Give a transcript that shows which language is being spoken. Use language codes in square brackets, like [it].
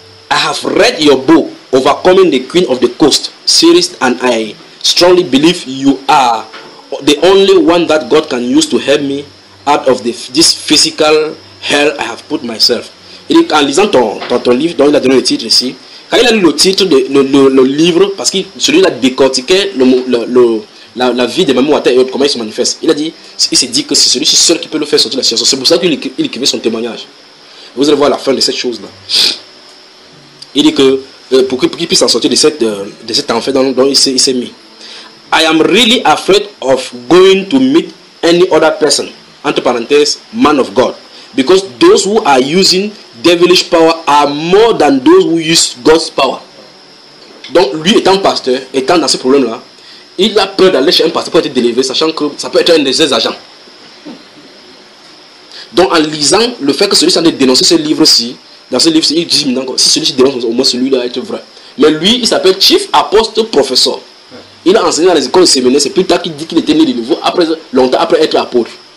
[en] I have read your book, Overcoming the Queen of the Coast series, and I strongly believe you are the only one that God can use to help me out of this physical hell I have put myself. [fr] Il dit, en lisant ton livre, dont il a donné le titre ici, quand il a lu le titre, le livre, parce que celui-là décortiquait la vie de Mamou Ouattara et autres, comment il se manifeste. Il s'est dit que c'est celui-ci seul qui peut le faire sortir de la situation. C'est pour ça qu'il écrivait son témoignage. Vous allez voir la fin de cette chose-là. Il dit que pour qu'il puisse en sortir de cet enfer dont il s'est mis. [en] I am really afraid of going to meet any other person, [fr] entre parenthèses, [en] man of God. Because those who are using devilish power are more than those who use God's power. [fr] Donc, lui étant pasteur, étant dans ce problème-là, il a peur d'aller chez un pasteur pour être délivré, sachant que ça peut être un de ses agents. Donc, en lisant le fait que celui-ci en ait dénoncé ce livre-ci, dans ce livre-ci, il dit maintenant, si celui-ci dénonce, au moins celui-là va être vrai. Mais lui, il s'appelle Chief Apostle Professor. Il a enseigné dans les écoles de séminaire, c'est plus tard qu'il dit qu'il était né de nouveau, longtemps après être apôtre.